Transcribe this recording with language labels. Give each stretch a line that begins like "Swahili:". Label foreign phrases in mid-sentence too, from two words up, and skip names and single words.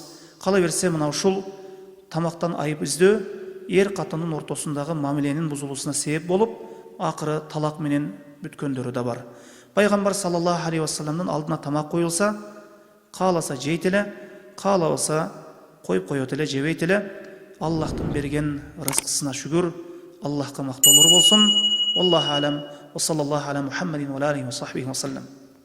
Kyrgyz: Кала берсе, мына ушул тамактан айып издөө ер катындын ортосундагы мамиленин бузулуусуна себеп болуп, акыры талак менен бүткөндөрү да бар. Пайгамбар
Arabic: صلى الله عليه
Kyrgyz: уассаламдын алдына тамак коюлса, кааласа жейт эле, каалабаса коюп коет эле, жебейт эле. Аллахтын берген рызкысына шүгүр, Аллахка мактоолор болсун.
Arabic: الله أعلم. و صلى الله على محمد و عليه و صحبه و سلم.